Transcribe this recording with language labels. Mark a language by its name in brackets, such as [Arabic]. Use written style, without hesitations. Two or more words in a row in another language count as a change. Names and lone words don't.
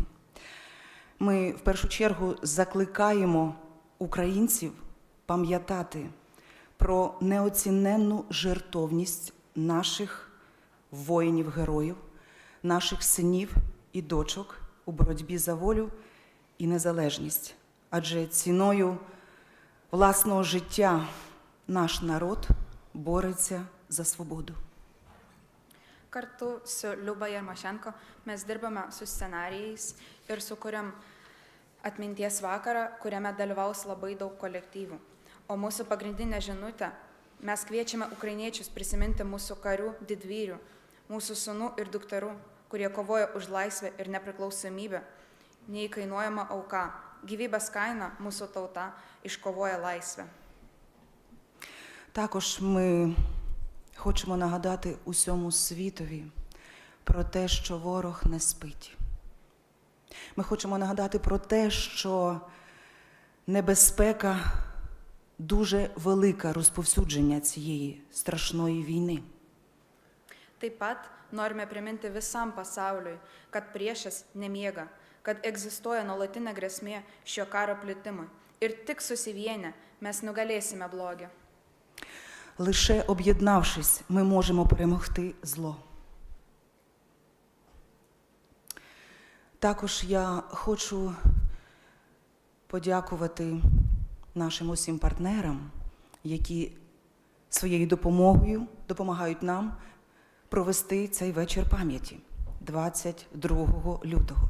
[Ukrainian] Ми в першу чергу закликаємо українців пам'ятати про неоціненну жертовність наших воїнів-героїв, наших синів і дочок у боротьбі за волю і незалежність. Адже ціною власного життя наш народ бореться за свободу. [Lithuanian] Kartu su Liuba Jarmošenko mes dirbame su scenarijais ir sukuriam atminties vakarą, kuriame dalyvaus labai daug kolektyvų. O mūsų pagrindinė žinutė - mes kviečiame ukrainiečius prisiminti mūsų karių didvyrių, mūsų sūnų ir dukterų, kurie kovoja už laisvę ir nepriklausomybę, neįkainuojama auka. Gyvybės kaina mūsų tauta iškovoja laisvę. [Ukrainian] Також ми хочемо нагадати усьому світові про те, що ворог не спить. Ми хочемо нагадати про те, що небезпека дуже велика розповсюдження цієї страшної війни. [Lithuanian] Taip pat norime priminti visam pasauliui, kad priešas nemiega, kad egzistuoja nuolatinė grėsmė šio karo plitimui. Ir tik susivienę mes nugalėsime blogį. [Ukrainian] Лише об'єднавшись, ми можемо перемогти зло. Також я хочу подякувати нашим усім партнерам, які своєю допомогою допомагають нам провести цей вечір пам'яті 22 лютого.